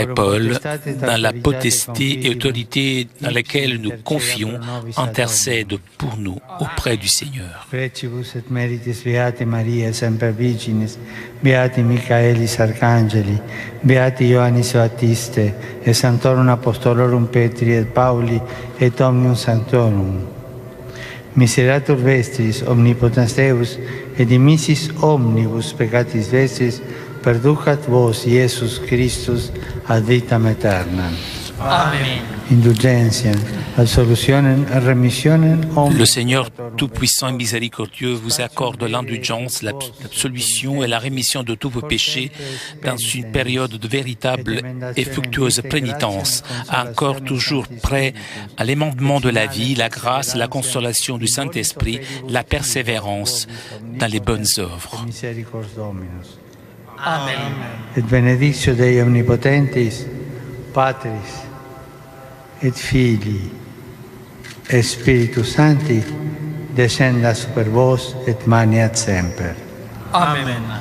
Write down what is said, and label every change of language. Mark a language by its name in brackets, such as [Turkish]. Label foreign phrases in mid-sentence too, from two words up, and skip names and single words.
[French] Paul, dans la potesté et autorité dans laquelle nous confions, intercèdent pour nous auprès du Seigneur. [Latin] Precibus et meritis beati Maria semper Virginis, beati Michaelis Arcangeli, beati Ioannis Baptiste, et Sanctorum Apostolorum Petri et Pauli, et Omnium Sanctorum. Miseratur vestris omnipotens Deus, et dimissis omnibus peccatis vestris, perducat vos Iesus Christus ad vitam aeternam. Amen. Indulgentiam, absolutionem et remissionem. [French] Le Seigneur Tout-Puissant et Miséricordieux vous accorde l'indulgence, l'absolution et la rémission de tous vos péchés dans une période de véritable et fructueuse pénitence, encore toujours prêt à l'aimant de la vie, la grâce, la consolation du Saint-Esprit, la persévérance dans les bonnes œuvres. [Latin] Amen. Et benedictio Dei omnipotentis, Patris, et Filii, et Spiritus Sancti, descendat super vos et maniat semper. Amen.